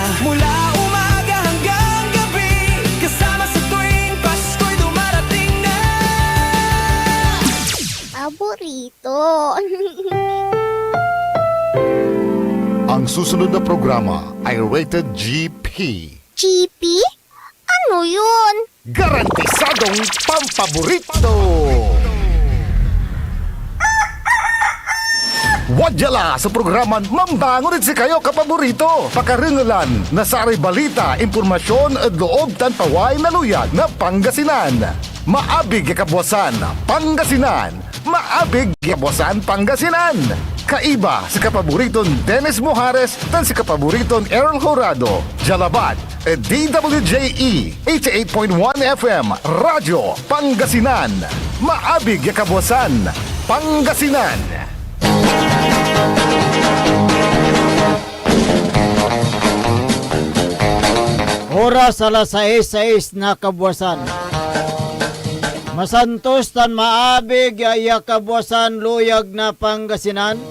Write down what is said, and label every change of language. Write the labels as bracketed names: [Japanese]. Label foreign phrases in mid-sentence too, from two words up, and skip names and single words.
[Filipino] Mula umaga hanggang gabi, kasama sa tuwing Pasko'y dumarating na. Paborito. Ang susunod na programa ay [English] rated GP. [Filipino] GP? Ano yun? Garantisadong pampaborito! [Pangasinan] Wadyala sa programan Mambangon si kayo kapaborito. Pakaringalan na sa aray balita, impormasyon at loob tan paway na luyag na Pangasinan. Maabig kabwasan Pangasinan. Maabig kabwasan Pangasinan. Kaiba si kapaboriton Dennis Mojares tan si kapaboriton Errol Horado. Jalabat DWJE 88.1 FM Radyo Pangasinan. Maabig kabwasan Pangasinan. Oras alas 6:06 na kabwasan. Masantos tan maabig iya kabwasan luyag na Pangasinan.